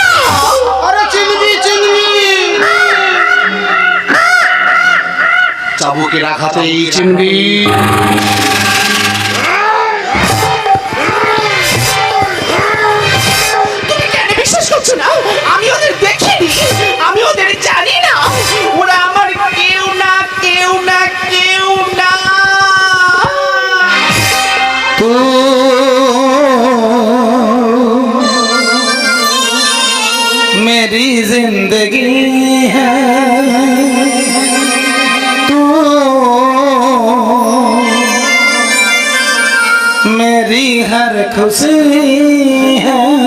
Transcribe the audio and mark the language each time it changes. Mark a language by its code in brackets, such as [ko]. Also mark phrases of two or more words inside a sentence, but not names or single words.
[bn] আরে চিনবি চাবুকের আঘাতেই চিনবি। তুমি কেন বিশ্বাস করছো না? আমি ওদের দেখিনি, আমি ওদের জানি না, ওরা আমার কেউ না কেউ না কেউ না। [hi] तू मेरी जिंदगी है, तू मेरी हर खुशी है,